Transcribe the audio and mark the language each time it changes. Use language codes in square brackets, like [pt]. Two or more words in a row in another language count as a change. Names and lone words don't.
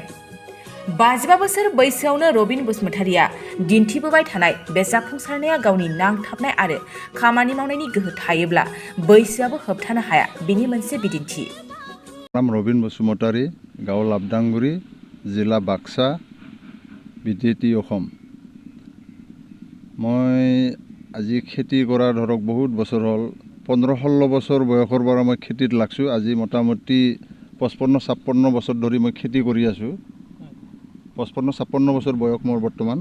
[brx] 55 बोसोर बैसोआवनो रबिन बसुमतारीया दिन्थिबोबाय थानाय बे जाफुंसारनाया गावनि नांथाबनाय आरो खामानि मावनायनि गोहो थायोब्ला बैसोआबो होबथानो हाया, बेनि मोनसे बिदिन्थि। नाम रबिन बसुमतारी, गाव लाबदांगुरि, जिल्ला बाक्सा, बिटिएडि অসম। [as] মই আজি খেতি কৰা ধৰক বহুত বছৰ হ'ল, 15-16 বছৰ বয়সৰ পৰা মই খেতিত লাগছোঁ। আজি মোটামুটি 55-56 বছৰ ধৰি মই খেতি কৰি আছোঁ। 55-56 বছৰ বয়স মোৰ বৰ্তমান।